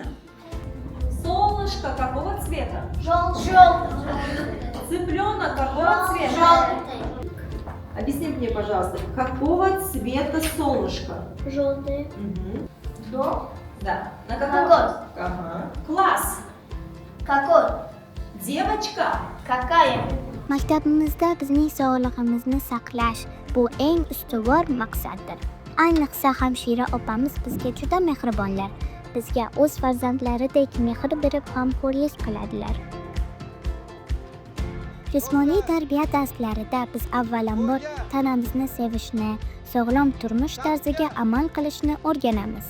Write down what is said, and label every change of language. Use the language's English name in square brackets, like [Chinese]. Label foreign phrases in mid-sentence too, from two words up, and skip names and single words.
[Russian] Солнышко какого цвета? Цыпленок какого цвета? Объясни мне, пожалуйста, какого цвета солнышко? Желтый. Да. На каком? Ага. Класс. Какой? Девочка. Какая? [Uzbek] Maktabimizda bizning sog'lig'imizni saqlash bu eng ustuvor maqsaddir. Ayniqsa hamshira opamiz bizga juda mehribonlar. Bizga o'z farzandlaridek mehr berib g'amxo'rlik qiladilar. Jismoniy tarbiya darslarida biz avvalambor tanamizni sevishni, sog'lom turmush tarziga amal qilishni o'rganamiz.